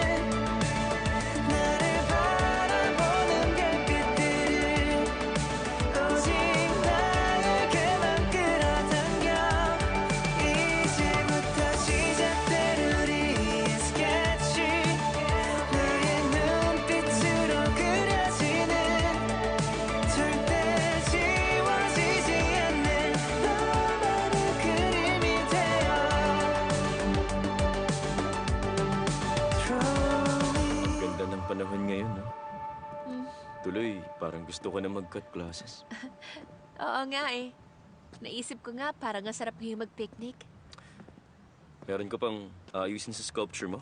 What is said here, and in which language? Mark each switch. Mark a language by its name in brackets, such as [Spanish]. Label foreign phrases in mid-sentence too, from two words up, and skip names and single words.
[Korean] 나를 바라보는 별빛들을 오직 나에게만 끌어당겨 이제부터 시작될 우리의 스케치 너의 눈빛으로 그려지는 절대 지워지지 않는 너만의 그림이 되어 [Filipino] Ganda ng panahon ngayon, no? Tuloy, parang gusto ko na mag- [English] cut classes. [Filipino] Oo nga eh. Naisip ko nga, parang ang sarap ngayong mag-picnic. Meron ka pang ayusin sa sculpture mo?